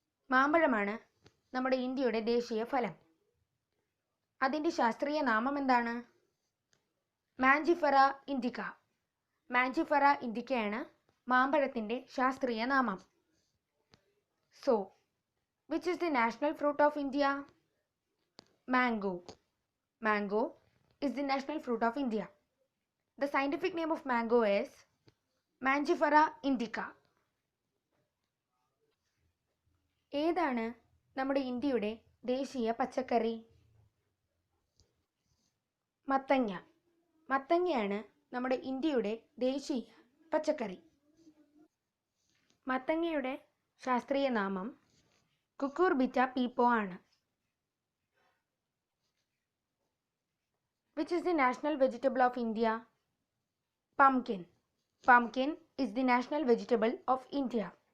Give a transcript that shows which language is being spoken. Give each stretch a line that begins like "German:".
Malayalam: മാമ്പഴമാണ് നമ്മുടെ ഇന്ത്യയുടെ ദേശീയ ഫലം. അതിൻ്റെ ശാസ്ത്രീയ നാമം എന്താണ്? മാഞ്ചിഫെറ ഇൻഡിക്ക. മാഞ്ചിഫെറ ഇൻഡിക്കയാണ് മാമ്പഴത്തിൻ്റെ ശാസ്ത്രീയ നാമം.
English: So which is the national fruit of India? Mango. Mango is the national fruit of India. The scientific name of mango is Mangifera indica.
Malayalam: ഏതാണ് നമ്മുടെ ഇന്ത്യയുടെ ദേശീയ പച്ചക്കറി? മത്തങ്ങ. മത്തങ്ങയാണ് നമ്മുടെ ഇന്ത്യയുടെ ദേശീയ പച്ചക്കറി. മത്തങ്ങയുടെ ശാസ്ത്രീയ നാമം കുക്കുർബിറ്റ പീപ്പോ ആണ്.
English: Which is the national vegetable of India? Pumpkin. Pumpkin is the national vegetable of India.